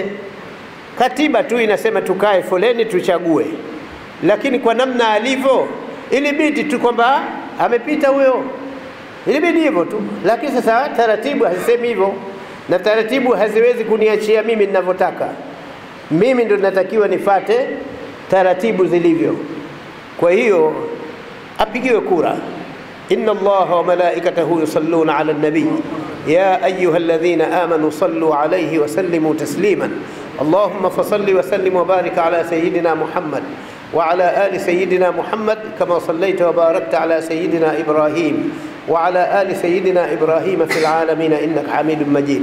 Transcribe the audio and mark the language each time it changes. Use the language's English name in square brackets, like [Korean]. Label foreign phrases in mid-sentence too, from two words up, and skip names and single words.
[Swahili] Katiba tu inasema tukae foleni tuchague, lakini kwa namna alivyo ilibidi tu kwamba amepita huyo, ilibidi hivyo tu. Lakini sasa taratibu hazisemi hivyo, na taratibu haziwezi kuniachia mimi ninavyotaka. Mimi ndo natakiwa nifate taratibu zilivyo. Kwa hiyo apigiwe kura. [Arabic] إن الله وملائكته يصلون على النبي يا أيها الذين آمنوا صلوا عليه وسلموا تسليما. اللهم فصل وسلم وبارك على سيدنا محمد وعلى آل سيدنا محمد كما صليت وباركت على سيدنا إبراهيم وعلى آل سيدنا إبراهيم في العالمين إنك حميد مجيد.